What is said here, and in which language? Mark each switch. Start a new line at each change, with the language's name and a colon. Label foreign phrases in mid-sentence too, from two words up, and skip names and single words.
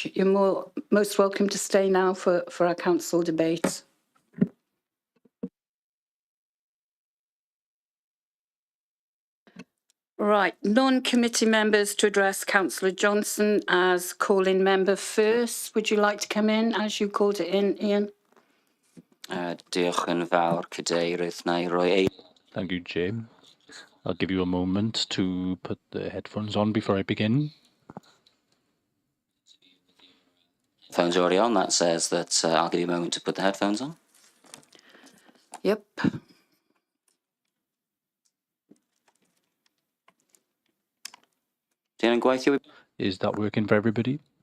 English: You're most welcome to stay now for our council debate. Right, non-committee members to address Councillor Johnson as call-in member first. Would you like to come in as you called it in, Ian?
Welsh: Diolch yn fawr, Cadeirydd. Na I roi
English: Thank you, Jay. I'll give you a moment to put the headphones on before I begin. Phone's already on. That says that I'll give you a moment to put the headphones on. Yep. Is that working for everybody?